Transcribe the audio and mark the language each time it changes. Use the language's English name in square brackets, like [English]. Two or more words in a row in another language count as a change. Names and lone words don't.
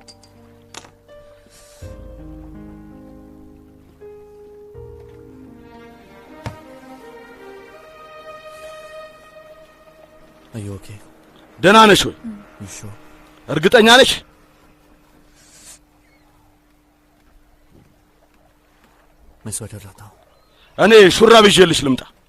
[English] Are you okay? [Amharic] ደህና ነሽ ወይ You sure? እርግጠኛ ነሽ [Hindi] मैं स्वेटर लाता हूं [Amharic] እኔ ሹራብ ይዤልሽ ልምጣ